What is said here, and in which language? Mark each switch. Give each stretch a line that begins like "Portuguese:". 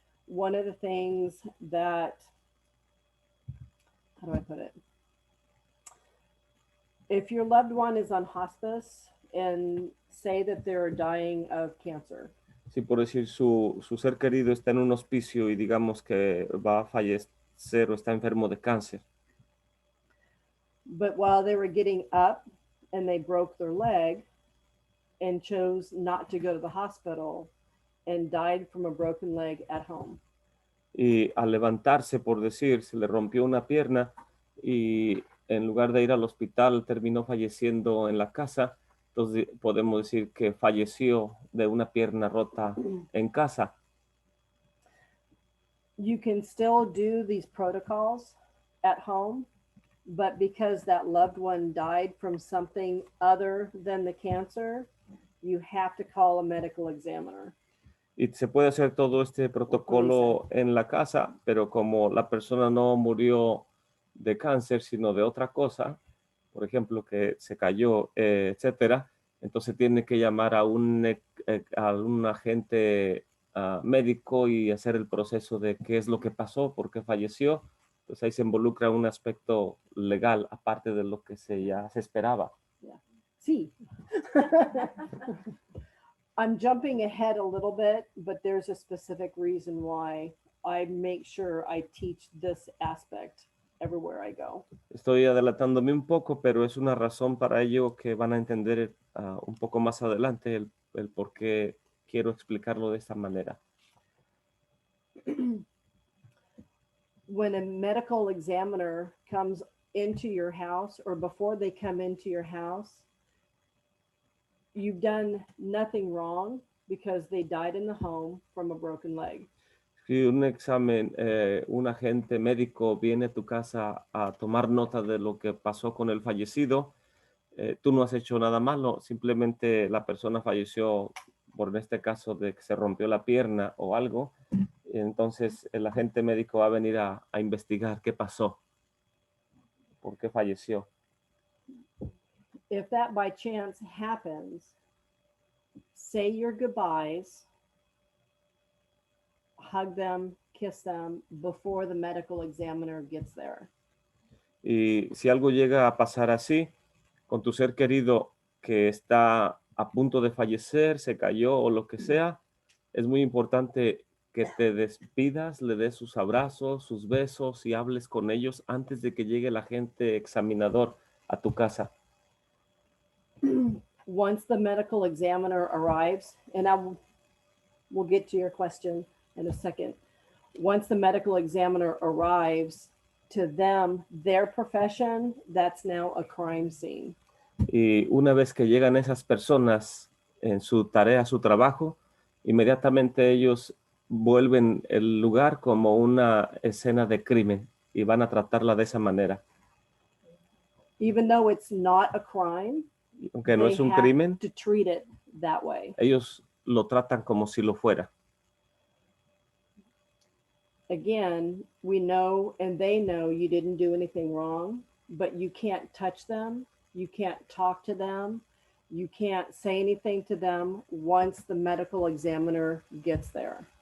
English: One of the things that, how do I put it? If your loved one is on hospice and say that they're dying of cancer,
Spanish: Si por decir su ser querido está en un hospicio y digamos que va a fallecer o está enfermo de cáncer,
English: but while they were getting up and they broke their leg and chose not to go to the hospital and died from a broken leg at home.
Spanish: y al levantarse, por decir, se le rompió una pierna y en lugar de ir al hospital terminó falleciendo en la casa, entonces podemos decir que falleció de una pierna rota en casa.
English: You can still do these protocols at home, but because that loved one died from something other than the cancer, you have to call a medical examiner.
Spanish: Y se puede hacer todo este protocolo en la casa, pero como la persona no murió de cáncer, sino de otra cosa, por ejemplo, que se cayó, etcétera, entonces tiene que llamar a un agente médico y hacer el proceso de qué es lo que pasó, por qué falleció. Entonces ahí se involucra un aspecto legal, aparte de lo que ya se esperaba. Yeah. Sí.
English: I'm jumping ahead a little bit, but there's a specific reason why I make sure I teach this aspect everywhere I go.
Spanish: Estoy adelantándome un poco, pero es una razón para ello que van a entender un poco más adelante el por qué quiero explicarlo de esta manera.
English: When a medical examiner comes into your house, or before they come into your house, you've done nothing wrong because they died in the home from a broken leg.
Spanish: Si un examen, un agente médico viene a tu casa a tomar nota de lo que pasó con el fallecido, tú no has hecho nada malo, simplemente la persona falleció por este caso de que se rompió la pierna o algo, y entonces el agente médico va a venir a investigar qué pasó, por qué falleció.
English: If that by chance happens, say your goodbyes, hug them, kiss them before the medical examiner gets there.
Spanish: Y si algo llega a pasar así, con tu ser querido que está a punto de fallecer, se cayó o lo que sea, es muy importante que te despidas, le des sus abrazos, sus besos y hables con ellos antes de que llegue el agente examinador a tu casa.
English: Once the medical examiner arrives, and we'll get to your question in a second. Once the medical examiner arrives, to them, their profession, that's now a crime scene.
Spanish: Y una vez que llegan esas personas en su tarea, su trabajo, inmediatamente ellos vuelven el lugar como una escena de crimen y van a tratarla de esa manera.
English: Even though it's not a crime,
Spanish: Aunque no
English: they
Spanish: es un
English: have
Spanish: crimen,
English: to treat it that way.
Spanish: ellos lo tratan como si lo fuera.
English: Again, we know and they know you didn't do anything wrong, but you can't touch them, you can't talk to them, you can't say anything to them once the medical examiner gets there.